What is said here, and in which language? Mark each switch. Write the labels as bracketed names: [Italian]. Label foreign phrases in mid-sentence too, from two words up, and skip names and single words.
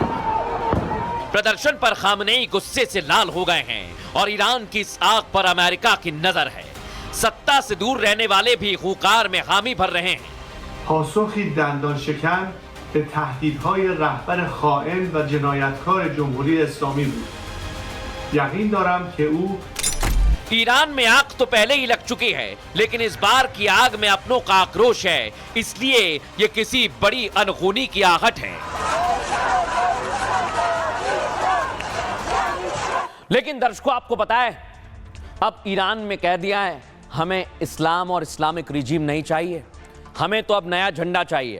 [Hindi] प्रदर्शन पर खामनेई गुस्से से लाल हो गए हैं और ईरान की इस आग पर अमेरिका की नजर है। सत्ता से दूर रहने वाले भी हुंकार में हामी भर रहे हैं। [Persian] پاسخی دندانشکن به تهدیدهای رهبر خائن و جنایتکار جمهوری اسلامی بود. یقین دارم که او [Hindi] ईरान में आग तो पहले ही लग चुकी है, लेकिन इस बार की आग में अपनों का आक्रोश है, इसलिए ये किसी बड़ी अनहोनी की आहट है। लेकिन दर्शकों, आपको पता है अब ईरान में कह दिया है हमें इस्लाम और इस्लामिक रिजीम नहीं चाहिए, हमें तो अब नया झंडा चाहिए।